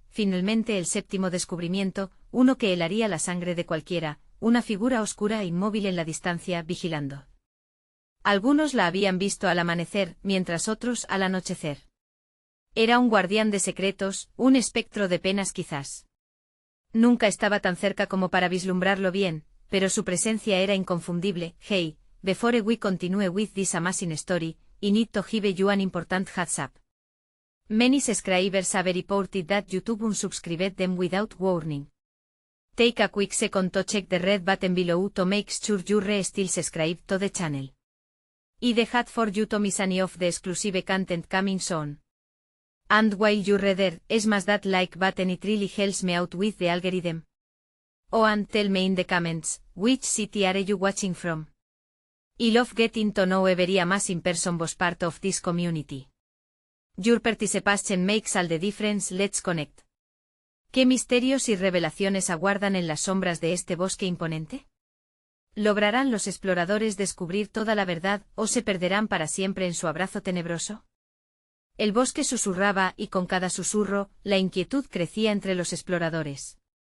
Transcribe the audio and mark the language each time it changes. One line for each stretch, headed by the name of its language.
Spanish: Finalmente el séptimo descubrimiento, uno que helaría la sangre de cualquiera, una figura oscura e inmóvil en la distancia, vigilando. Algunos la habían visto al amanecer, mientras otros al anochecer. Era un guardián de secretos, un espectro de penas quizás. Nunca estaba tan cerca como para vislumbrarlo bien, pero su presencia era inconfundible.
English: Hey, before we continue with this amazing story, I need to give you an important heads up. Many subscribers have reported that YouTube unsubscribed them without warning. Take a quick second to check the red button below to make sure you're still subscribed to the channel. I'd hate for you to miss any of the exclusive content coming soon. And while you're there, smash that like button, it really helps me out with the algorithm. Oh, and tell me in the comments, which city are you watching from? I love getting to know every amazing person was part of this community. Your participation makes all the difference. Let's connect.
Spanish: ¿Qué misterios y revelaciones aguardan en las sombras de este bosque imponente? ¿Lograrán los exploradores descubrir toda la verdad o se perderán para siempre en su abrazo tenebroso? El bosque susurraba y con cada susurro, la inquietud crecía entre los exploradores.